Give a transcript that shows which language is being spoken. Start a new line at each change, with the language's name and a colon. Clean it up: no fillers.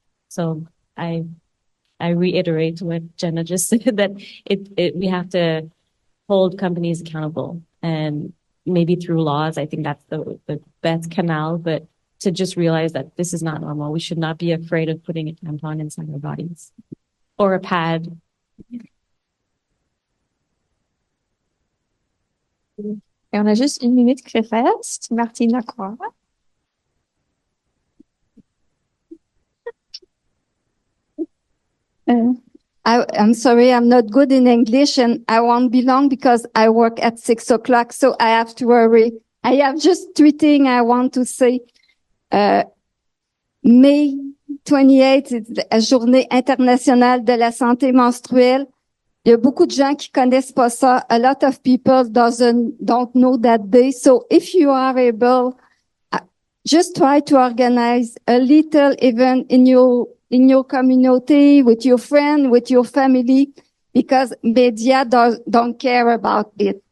English: So I reiterate what Jena just said, that we have to hold companies accountable, and maybe through laws. I think that's the best canal, but to just realize that this is not normal. We should not be afraid of putting a tampon inside our bodies or a pad.
French: Et on a juste une minute qui reste. Martine Lacroix.
English: I'm sorry, I'm not good in English and I won't be long because I work at 6 o'clock, so I have to hurry. I have just 3 things I want to say. May 28th is
French: la Journée internationale de la santé menstruelle. Il y a beaucoup de gens qui connaissent pas ça.
English: A lot of people don't know that day. So if you are able, just try to organize a little event in your community, with your friend, with your family, because media don't care about it.